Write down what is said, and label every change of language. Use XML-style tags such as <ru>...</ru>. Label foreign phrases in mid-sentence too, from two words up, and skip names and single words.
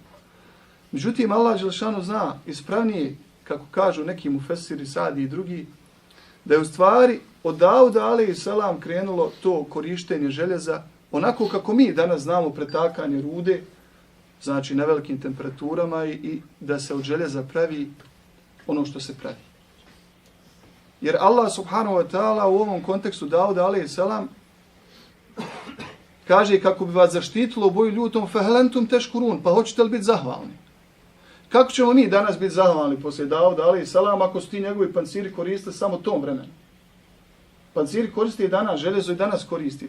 <bs>Međutim,</bs> <ar>الله جل شأنه</ar> <bs>zna ispravnije, kako kažu neki mufesiri, Sadi i drugi, da je u stvari od Dauda alejselam krenulo to korištenje željeza onako kako mi danas znamo pretakanje rude, znači na velikim temperaturama i da se od željeza pravi ono što se pravi. Jer</bs> <ar>الله سبحانه وتعالى</ar> <bs>u ovom kontekstu Dauda alejselam kaže kako bi vas zaštitilo u boju ljutom</bs> <ar>فهل أنتم تشكرون,</ar> <bs>pa hoćete li biti zahvalni? Kako ćemo mi danas biti zahvalni poslije Dauda alejselam ako su ti njegovi panciri koristili samo tom vremenu? Panciri koriste i danas, željezo i danas koristi.</bs>